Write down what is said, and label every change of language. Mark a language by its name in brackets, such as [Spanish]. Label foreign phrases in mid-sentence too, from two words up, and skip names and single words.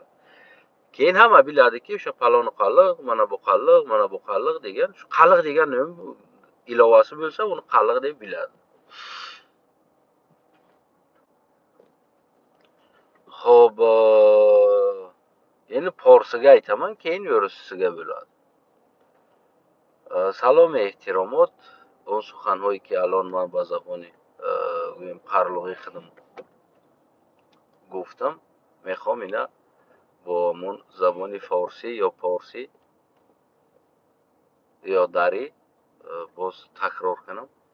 [Uzbek] Keyin hamma biladiki, o'sha paloni qaliq, mana bu qaliq, mana bu qaliq degan, shu qaliq degan nima ilovasi bo'lsa, uni qalliq deb biladi. Xo'p, endi porsiga aytaman, keyin yo'risiga bo'ladi. [Persian] سلام احترامات اون سخنهایی که الان من با زبان قرلوقی خودم گفتم میخوام اینا با من زبان فارسی یا پارسی یا دری باز تکرار کنم.